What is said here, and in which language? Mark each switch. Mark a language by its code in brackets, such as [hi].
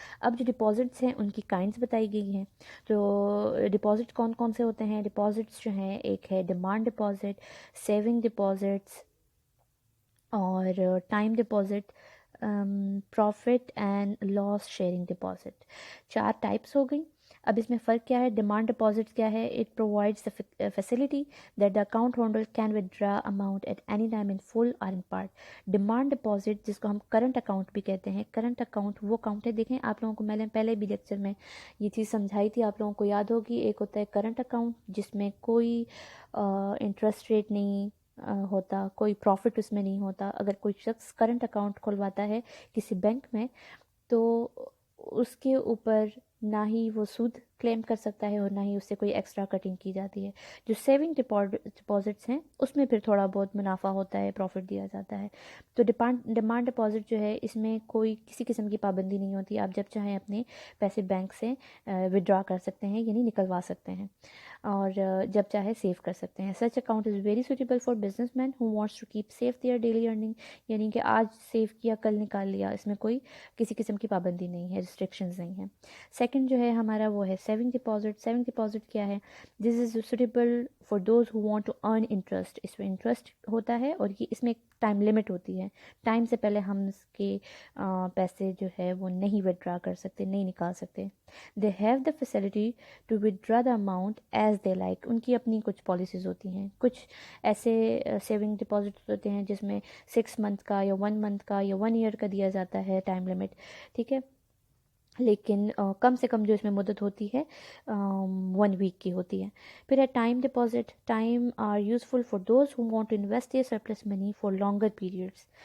[ur] اب جو ڈپازٹس ہیں ان کی کائنڈس بتائی گئی ہیں. تو ڈپازٹ کون کون سے ہوتے ہیں؟ ڈپازٹس جو ہیں, ایک ہے ڈیمانڈ ڈپازٹ, سیونگ ڈپازٹس اور time deposit, profit and loss sharing deposit. 4 types ہو گئی. اب اس میں فرق کیا ہے؟ [en] Demand deposit کیا ہے؟ It provides the facility that the account holder can withdraw amount at any time in full or in part. [ur] Demand deposit جس کو ہم کرنٹ اکاؤنٹ بھی کہتے ہیں. کرنٹ اکاؤنٹ وہ اکاؤنٹ ہے, دیکھیں آپ لوگوں کو میں نے پہلے بھی لیکچر میں یہ چیز سمجھائی تھی, آپ لوگوں کو یاد ہوگی. ایک ہوتا ہے کرنٹ اکاؤنٹ جس میں کوئی انٹرسٹ ریٹ نہیں ہوتا, کوئی پروفٹ اس میں نہیں ہوتا. اگر کوئی شخص کرنٹ اکاؤنٹ کھلواتا ہے کسی بینک میں تو اس کے اوپر نہ ہی وہ سود کلیم کر سکتا ہے اور نہ ہی اس سے کوئی ایکسٹرا کٹنگ کی جاتی ہے. جو سیونگ ڈپازٹس ہیں اس میں پھر تھوڑا بہت منافع ہوتا ہے, پروفٹ دیا جاتا ہے. تو ڈیمانڈ ڈپازٹ جو ہے اس میں کوئی کسی قسم کی پابندی نہیں ہوتی, آپ جب چاہیں اپنے پیسے بینک سے ودرا کر سکتے ہیں, یعنی نکلوا سکتے ہیں, اور جب چاہے سیو کر سکتے ہیں. [en] such account is very suitable for business man who wants to keep safe their daily earning, [ur] یعنی کہ آج سیو کیا کل نکال لیا, اس میں کوئی کسی قسم کی پابندی نہیں ہے, ریسٹرکشنز نہیں ہیں. سیکنڈ جو ہے ہمارا وہ ہے [en] saving deposit [ur] کیا ہے, [en] this is suitable for those who want to earn interest. [ur] اس میں انٹرسٹ ہوتا ہے اور یہ اس میں ایک ٹائم لمٹ ہوتی ہے, ٹائم سے پہلے ہم اس کے پیسے جو ہے وہ نہیں withdraw کر سکتے, نہیں نکال سکتے. [en] they have the facility to withdraw the amount as they like. [ur] ان کی اپنی کچھ پالیسیز ہوتی ہیں, کچھ ایسے سیونگ ڈپازٹ ہوتے ہیں جس میں 6 month کا یا 1 month کا یا 1 year کا دیا جاتا ہے ٹائم لمٹ, ٹھیک ہے, لیکن کم سے کم جو اس میں مدت ہوتی ہے 1 week کی ہوتی ہے. پھر ہے time deposit. [en] Time are useful for those who want to invest their surplus money for longer periods.